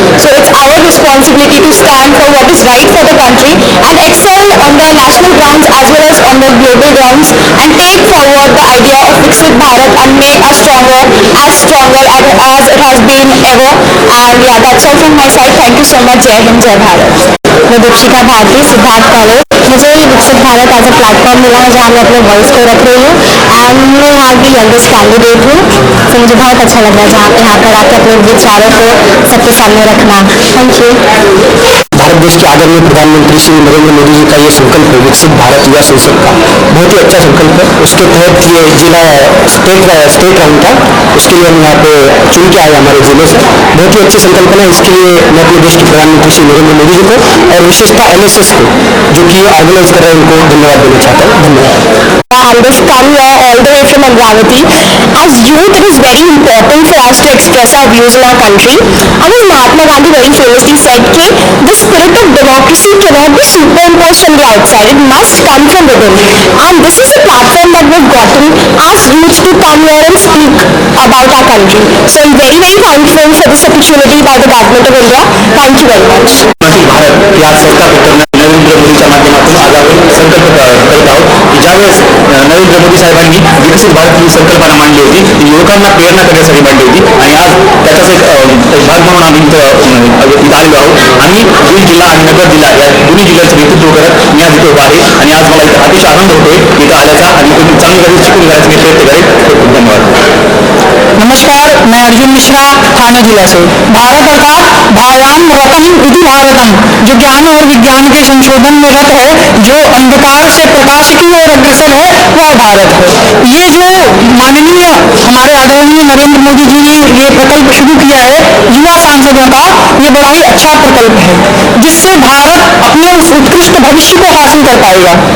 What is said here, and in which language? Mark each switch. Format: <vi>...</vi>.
<en>So it's our responsibility to stand for what is right for the country and excel on the national grounds as well as on the global grounds, and take forward the idea of Viksit Bharat and make us stronger as it has been ever. And yeah, that's all from my side. Thank you so much. Jai Hind, Jai Bharat.</en> <hi>मैं Dikshika Bharti, Siddharth college. मुझे ये विकसित Bharat as a platform मिला है जहाँ मैं अपने voice को रख रही हूँ, एंड मैं यहाँ की यंगेस्ट कैंडिडेट हूँ, तो मुझे बहुत अच्छा लग रहा है जहाँ यहाँ पर आकर अपने विचारों को सबके सामने रखना। Thank you. भारत देश के आदरणीय प्रधानमंत्री श्री नरेंद्र मोदी जी का ये संकल्प है विकसित भारत युवा संसद का, बहुत ही अच्छा संकल्प है। उसके तहत ये जिला स्टेट राउंड था, उसके लिए हम यहाँ पे चुन के आए हमारे जिले से। बहुत ही अच्छी संकल्पना है, इसके लिए मैं अपने देश के प्रधानमंत्री श्री नरेंद्र मोदी जी को और विशेषतः NSS को जो कि ऑर्गेनाइज कर रहे हैं उनको धन्यवाद देना चाहता हूँ। धन्यवाद।</hi> <en>And this come here all the way from Amravati. As youth, it is very important for us to express our views in our country. And as Mahatma Gandhi very famously said, the spirit of democracy cannot be superimposed from the outside. It must come from within. And this is a platform that we've gotten as youth to come here and speak about our country. So I'm very, very thankful for this opportunity by the government of India. Thank you very much.</en> <mr>Bharat या संस्थापक नरेंद्र मोदीच्या माध्यमातून आज आपण संकल्प करत आहोत की ज्यावेळेस नरेंद्र मोदी साहेबांनी विकसित भारत ही संकल्पना मांडली होती, ती युवकांना प्रेरणा करण्यासाठी मांडली होती, आणि आज त्याचाच एक भाग म्हणून आम्ही इथं आलेलो आहोत। आम्ही बीड जिल्हा आणि नगर जिल्हा या दोन्ही जिल्ह्याचं नेतृत्व करत मी आज इथे उभा आहे, आणि आज मला इथं अतिशय आनंद होतोय इथं आल्याचा, आणि तुम्ही चांगली काही शिकून घ्यायचा मी प्रयत्न करेन। धन्यवाद।</mr> <hi>नमस्कार, मैं अर्जुन मिश्रा, ठाणे जिला से। भारत अर्थात भावान रतन इति भारतम, जो ज्ञान और विज्ञान के संशोधन में रत है, जो अंधकार से प्रकाश की ओर अग्रसर है, वह भारत है। ये जो माननीय हमारे आदरणीय नरेंद्र मोदी जी ने ये प्रकल्प शुरू किया है युवा सांसदों का, ये बड़ा ही अच्छा प्रकल्प है, जिससे भारत अपने उस उत्कृष्ट भविष्य को हासिल कर पाएगा।</hi>